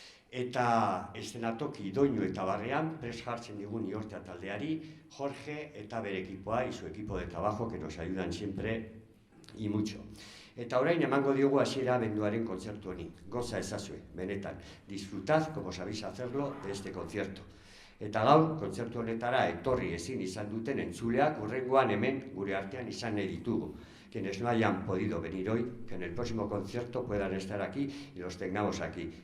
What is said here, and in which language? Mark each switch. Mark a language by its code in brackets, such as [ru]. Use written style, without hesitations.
[eu] Eta eszenatoki doinu eta barrean, pres jartzen digun Iortea taldeari, Jorge eta bere ekipoa [es] y su equipo de trabajo que nos ayudan siempre y mucho. [eu] Eta orain emango diogu hasiera abenduaren kontzertu honi. Goza ezazue, benetan. [es] Disfrutad, como sabéis hacerlo, de este concierto. [eu] Eta gaur, kontzertu honetara etorri ezin izan duten entzuleak hurrengoan hemen gure artean izan nahi ditugu. [es] Quienes no hayan podido venir hoy, que en el próximo concierto puedan estar aquí y los tengamos aquí.